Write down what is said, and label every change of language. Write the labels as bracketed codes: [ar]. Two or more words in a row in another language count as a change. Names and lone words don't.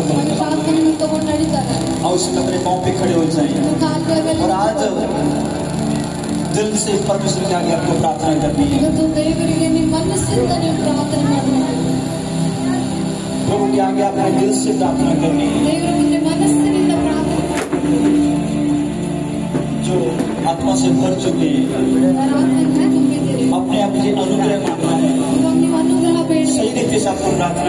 [kn] ಪವಿತ್ರ [hi] बोलेंगे [kn] ಆತ್ಮನ ತಗೊಂಡು ನಡೀತಾರೆ. [hi] और उससे अपने पाँव पे खड़े हो जाए [kn] ನಿಮ್ಮ ಕಾಲುಗಳ ಮೇಲೆ [hi] और आज दिल से परमेश्वर के आगे आपको प्रार्थना करनी है। [kn] ಇವತ್ತು ದೇವರಿಗೆ ನಿಮ್ಮ ಮನಸ್ಸಿಂದ ನೀವು ಪ್ರಾರ್ಥನೆ ಮಾಡಬೇಕು. [hi] प्रभु के आगे आपने दिल से प्रार्थना करनी है। [kn] ದೇವರ ಮುಂದೆ ಮನಸ್ಸಿನಿಂದ ಪ್ರಾರ್ಥನೆ [hi] जो आत्मा से भर चुके हैं [kn] ಯಾರ ಆತ್ಮದಿಂದ ತುಂಬಿದ್ದೀರಿ. [hi] अपने आप से अनुग्रह मांगना है। [kn] ಇವಾಗ ನೀವು ಅನುಗ್ರಹ ಬೇಡಿ. [hi] सही रीति से आपको प्रार्थना